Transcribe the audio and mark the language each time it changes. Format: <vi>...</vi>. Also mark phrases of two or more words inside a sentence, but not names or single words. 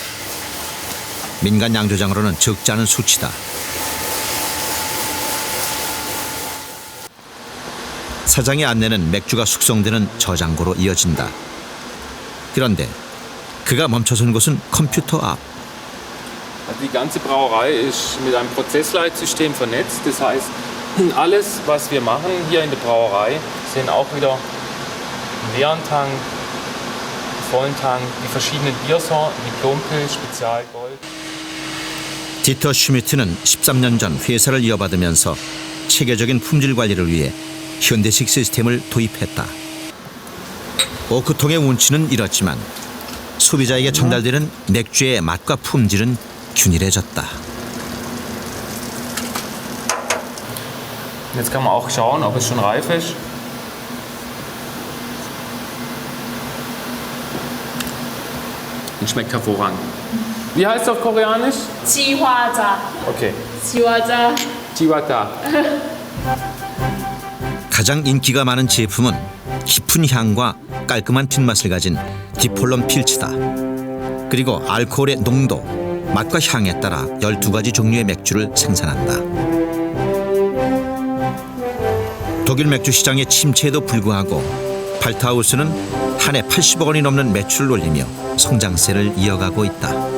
<ko>민간 양조장으로는 적지 않은 수치다. 사장의 안내는 맥주가 숙성되는 저장고로 이어진다. 그런데 그가 멈춰선 곳은 컴퓨터 앞.</ko> <de>Die ganze Brauerei ist mit einem Prozessleitsystem vernetzt. Das heißt, alles, was wir machen hier in der Brauerei, sind auch wieder im leeren Tank, im vollen Tank, die verschiedenen Biersorten, Diplompilz, Spezialgold. 디터 슈미트는 13년 전 회사를 이어받으면서 체계적인 품질 관리를 위해 현대식 시스템을 도입했다. 오크통의 운치는 이렇지만 소비자에게 전달되는 맥주의 맛과 품질은 균일해졌다. Jetzt kann man auch schauen, ob es schon reif ist. Und schmeckt hervorragend. Wie heißt es auf Koreanisch? Chihuahua. Okay. Chihuahua. Chihuahua.</de> <ko>가장 인기가 많은 제품은 깊은 향과 깔끔한 뒷맛을 가진 디폴론 필츠다. 그리고 알코올의 농도, 맛과 향에 따라 12가지 종류의 맥주를 생산한다. 독일 맥주 시장의 침체에도 불구하고 발트하우스는 한 해 80억 원이 넘는 매출을 올리며 성장세를 이어가고 있다.</ko>